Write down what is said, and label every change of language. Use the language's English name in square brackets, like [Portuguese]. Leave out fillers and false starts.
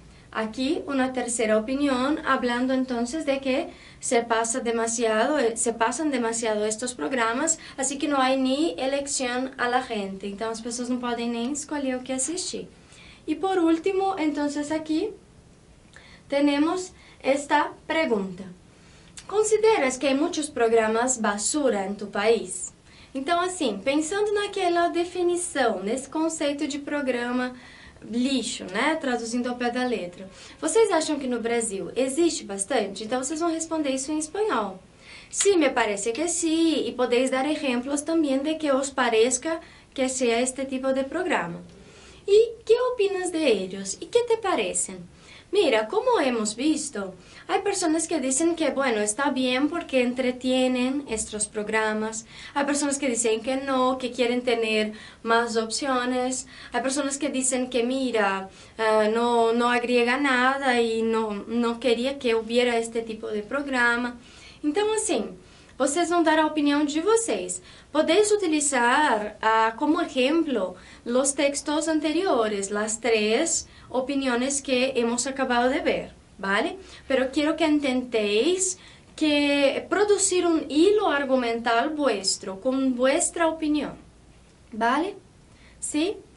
[Spanish] Aquí una tercera opinión, hablando entonces de que se pasan demasiado estos programas, así que no hay ni elección a la gente, [Portuguese] então as pessoas não podem nem escolher o que assistir. [Spanish] Y por último, entonces aquí tenemos esta pregunta. ¿Consideras que hay muchos programas basura en tu país? [Portuguese] Então assim, pensando naquela definição, nesse conceito de programa lixo, né? Traduzindo ao pé da letra. Vocês acham que no Brasil existe bastante? Então vocês vão responder isso em espanhol. [Spanish] Sí, me parece que sí, y podéis dar ejemplos también de que os parezca que sea este tipo de programa. ¿Y qué opinas de ellos? ¿Y qué te parecen? Mira, como hemos visto, hay personas que dicen que, bueno, está bien porque entretienen estos programas. Hay personas que dicen que no, que quieren tener más opciones. Hay personas que dicen que, mira, no agrega nada y no quería que hubiera este tipo de programa. [Portuguese] Então, assim, vocês vão dar a opinião de vocês. [Spanish] Podéis utilizar como ejemplo los textos anteriores, las tres opiniones que hemos acabado de ver, ¿vale? Pero quiero que intentéis que producir un hilo argumental vuestro, con vuestra opinión, ¿vale? ¿Sí?